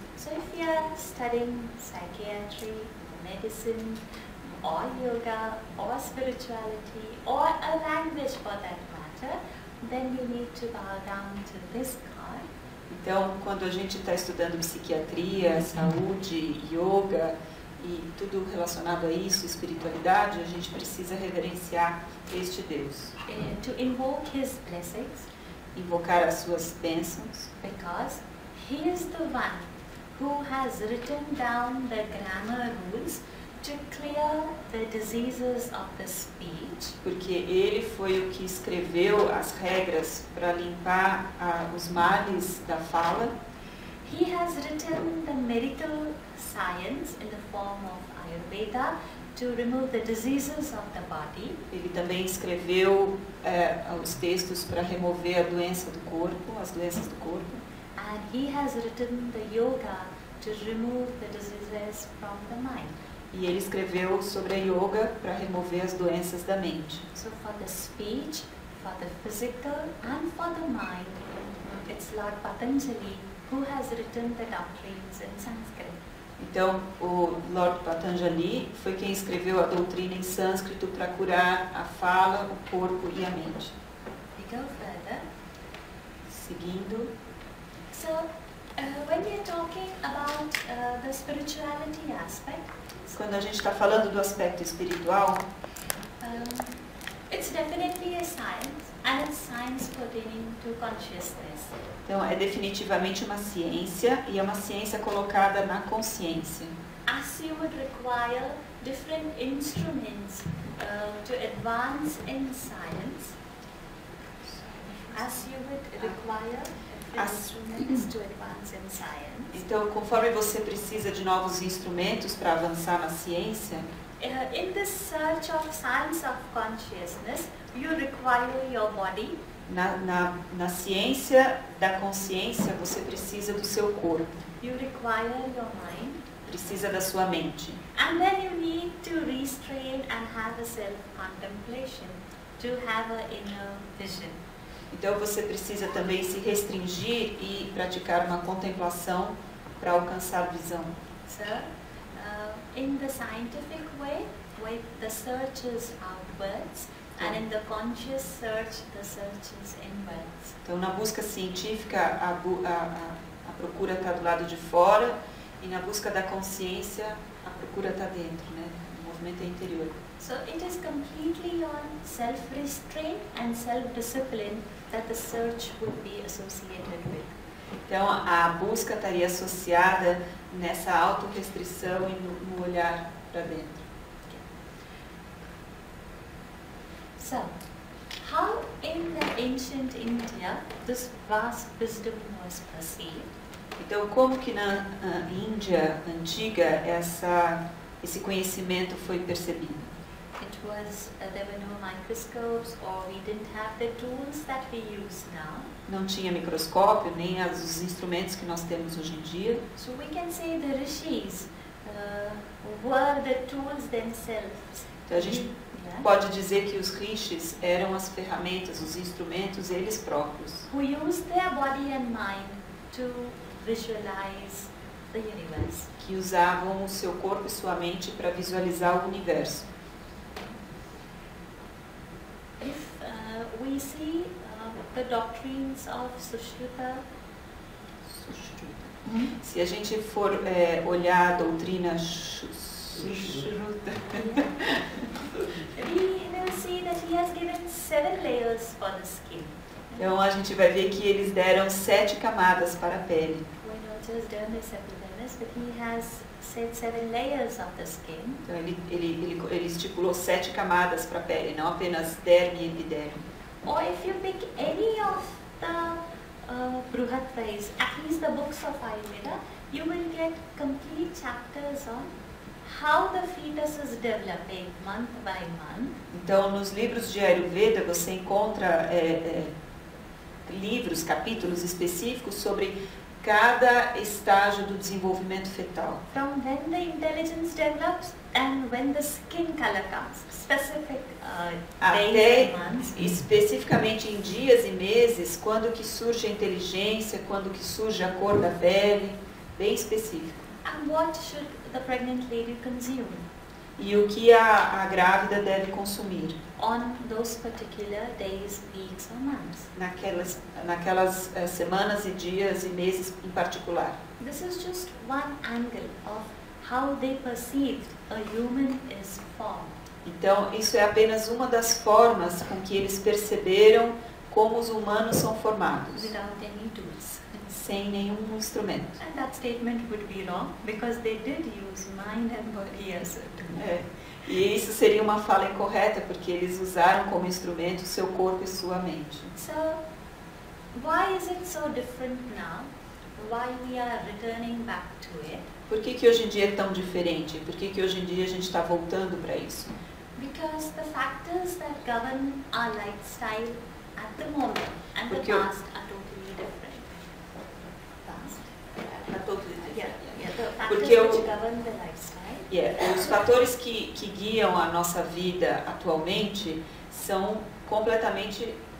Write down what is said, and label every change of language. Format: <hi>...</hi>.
<en>So if you are studying psychiatry, medicine, or yoga, or spirituality, or a language for that matter, then you need to bow down to this God.</en> <pt>Então, quando a gente está estudando psiquiatria, saúde, yoga e tudo relacionado a isso, espiritualidade, a gente precisa reverenciar este Deus.</pt> <en>To invoke His blessings,</en> <pt>invocar as suas bênçãos,</pt> <en>because He is the one who has written down the grammar rules to clear the diseases of the speech.</en> <pt>Porque ele foi o que escreveu as regras para limpar os males da fala.</pt> <en>He has written the medical science in the form of Ayurveda to remove the diseases of the body.</en> <pt>Ele também escreveu os textos para remover a doença do corpo, as doenças do corpo.</pt> <en>And he has written the yoga to remove the diseases from the mind.</en> <pt>E ele escreveu sobre a yoga para remover as doenças da mente.</pt> <en>So for the speech, for the physical and for the mind, it's Lord Patanjali who has written the doctrines in Sanskrit.</en> <pt>Então, o Lord Patanjali foi quem escreveu a doutrina em sânscrito para curar a fala, o corpo e a mente.</pt> <en>We go further.</en> <pt>Seguindo.</pt> <en>So, when we are talking about the spirituality aspect,</en> <pt>quando a gente está falando do aspecto espiritual,</pt> <en>it's definitely a science, and it's science pertaining to consciousness.</en> <pt>Então, é definitivamente uma ciência e é uma ciência colocada na consciência.</pt> <en>As you would require different instruments to advance in science, as you would require instruments to advance in science.</en> <pt>Então, conforme você precisa de novos instrumentos para avançar na ciência,</pt> <en>in this search of science of consciousness, you require your body.</en> <pt>Na ciência da consciência, você precisa do seu corpo.</pt> <en>You require your mind.</en> <pt>Precisa da sua mente.</pt> <en>And then you need to restrain and have a self-contemplation, to have an inner vision.</en> <pt>Então você precisa também se restringir e praticar uma contemplação para alcançar visão.</pt> <en>So, in the scientific way, the search is outwards, and in the conscious search, the search is inwards.</en> <pt>Então na busca científica a procura está do lado de fora e na busca da consciência a procura está dentro, né? O movimento é interior.</pt> <en>So it is completely on self-restraint and self-discipline that the search would be associated with.</en> <pt>Então a busca estaria associada nessa autorrestrição e no olhar para dentro.</pt> <en>Okay. So, how in the ancient India this vast wisdom was perceived?</en> <pt>Então como que na Índia antiga esse conhecimento foi percebido?</pt> <en>It was, there were no microscopes, or we didn't have the tools that we use now.</en> <pt>Não tinha microscópio, nem os instrumentos que nós temos hoje em dia.</pt> <en>So we can say the rishis were the tools themselves.</en> <pt>Então a gente pode dizer que os rishis eram as ferramentas, os instrumentos, eles próprios.</pt> <en>Who used their body and mind to visualize the universe.</en> <pt>Que usavam o seu corpo e sua mente para visualizar o universo.</pt> <en>If we see the doctrines of Sushruta.</en> <pt>Se a gente for olhar a doutrina Sushruta,</pt> <en>we will see that he has given 7 layers for the skin.</en> <pt>então a gente vai ver que eles deram 7 camadas para a pele.</pt> <en>We not just dermis, epidermis, but he has said 7 layers of the skin.</en> <pt>Então ele estipulou 7 camadas para a pele, não apenas derme e epiderme.</pt> <en>Or if you pick any of the Bruhatvais, at least the books of Ayurveda, you will get complete chapters on how the fetus is developing month by month.</en> <pt>Então, nos livros de Ayurveda você encontra livros, capítulos específicos sobre cada estágio do desenvolvimento fetal.</pt> <en>From when the intelligence develops and when the skin color comes, specific days</en> <pt>Até</pt> <en>and months.</en> <pt>especificamente em dias e meses, quando que surge a inteligência, quando que surge a cor da pele, bem específico.</pt> <en>And what should the pregnant lady consume</en> <pt>E o que a grávida deve consumir</pt> <en>on those particular days, weeks or months.</en> <pt>naquelas semanas e dias e meses em particular.</pt> <en>This is just one angle of how they perceived a human is formed.</en> <pt>Então, isso é apenas uma das formas com que eles perceberam como os humanos são formados,</pt> <en>Without any tools.</en> <pt>sem nenhum instrumento.</pt> <en>And that statement would be wrong because they did use mind and body as a tool.</en> <pt>E isso seria uma fala incorreta, porque eles usaram como instrumento o seu corpo e sua mente.</pt> <en>So, why is it so different now? Why we are returning back to it?</en> <pt>Por que hoje em dia é tão diferente? Por que hoje em dia a gente está voltando para isso?</pt> <en>Because the factors that govern our lifestyle at the moment and the</en> <pt>Porque</pt> <en>past are totally different. Past? Yeah, the factors</en> <pt>Porque</pt> <en>which govern the lifestyle.</en> <pt>Os fatores que guiam a nossa vida atualmente são completamente...</pt>